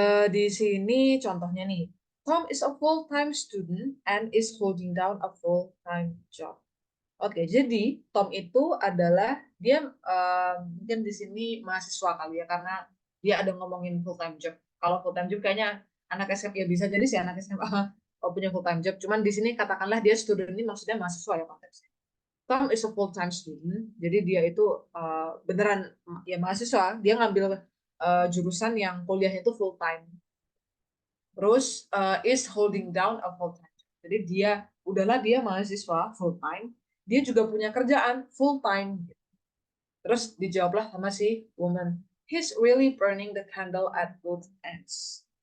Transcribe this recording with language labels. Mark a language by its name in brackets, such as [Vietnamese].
[Indonesian] Di sini contohnya nih, [English] Tom is a full-time student and is holding down a full-time job. [Indonesian] Oke, jadi Tom itu adalah dia mungkin di sini mahasiswa kali ya, karena dia ada ngomongin full-time job. Kalau full-time job kayaknya anak SMA ya, bisa jadi sih anak SMA punya full-time job. Cuman di sini katakanlah dia student, ini maksudnya mahasiswa ya konteksnya. [English] Tom is a full-time student, [Indonesian] jadi dia itu beneran ya mahasiswa, dia ngambil jurusan yang kuliahnya itu full time. Terus [English] is holding down a full time. [Indonesian] Jadi dia dia mahasiswa full time, dia juga punya kerjaan full time. Terus dijawablah sama si woman, [English] he's really burning the candle at both ends.